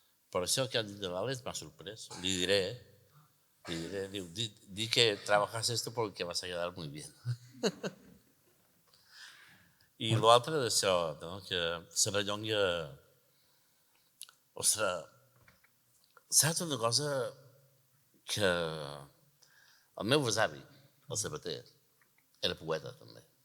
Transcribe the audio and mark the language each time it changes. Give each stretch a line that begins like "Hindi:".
Catalan: Per això que han dit de l'Àlex m'ha sorprès. Li diré, diu,
Spanish: di que trabajas esto porque vas a quedar muy bien.
Catalan: I l'altre d'això, que Serrallonga... Ostres, saps una cosa que el meu besavi, el Sabater, era poeta també.